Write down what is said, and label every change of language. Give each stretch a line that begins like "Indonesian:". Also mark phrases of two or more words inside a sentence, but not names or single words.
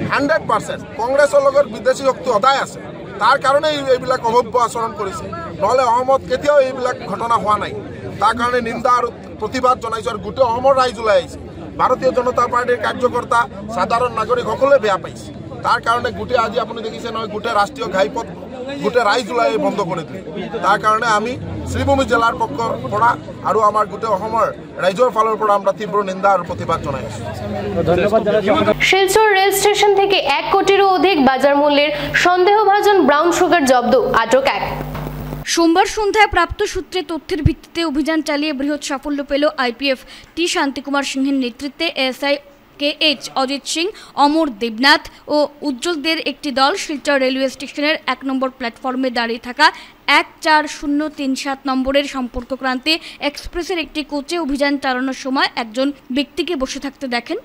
Assamese: 100% কংগ্ৰেছৰ লগত বিদেশী শক্তি সদায় আছে তাৰ কাৰণে এইবিলাক অভব্য আচৰণ কৰিছে নহলে অসমত কেতিয়াও এইবিলাক ঘটনা হোৱা নাই তাৰ কাৰণে নিন্দা আৰু প্ৰতিবাদ জনাইছো আৰু গোটেই অসমৰ ৰাইজ ওলাই আহিছে ভাৰতীয় জনতা পাৰ্টিৰ কাৰ্যকৰ্তা সাধাৰণ নাগৰিক সকলোৱে বেয়া পাইছে তাৰ কাৰণে গোটেই আজি আপুনি দেখিছে নহয় গোটেই ৰাষ্ট্ৰীয় ঘাইপথ গোটেই ৰাইজ ওলাই বন্ধ কৰি দিলে তাৰ কাৰণে আমি শ্ৰীভূমি জেলাৰ পক্ষৰ পৰা আৰু আমাৰ গোটেই অসমৰ ৰাইজৰ ফালৰ পৰা আমরা তীব্ৰ নিন্দা আৰু প্ৰতিবাদ জনাই আছো ধন্যবাদ
Bangla: শিলচর রেল স্টেশন থেকে 1 কোটিরও অধিক বাজার মূল্যের সন্দেহভাজন ব্রাউন সুগার জব্দ, আটক 1। সোমবার সন্ধ্যায় প্রাপ্ত সূত্রে তথ্যের ভিত্তিতে অভিযান চালিয়ে বৃহৎ সাফল্য পেল আইপিএফ টি শান্তিকুমার সিংহের নেতৃত্বে এএসআই KH অজিত সিং, অমর দেবনাথ ও উজ্জ্বলদের একটি দল শিলচর রেলওয়ে স্টেশনের 1 নম্বর প্ল্যাটফর্মে দাঁড়িয়ে থাকা 14037 নম্বরের সম্পর্কক্রান্তি এক্সপ্রেসের একটি কোচে অভিযান চালানোর সময় একজন ব্যক্তিকে বসে থাকতে দেখেন।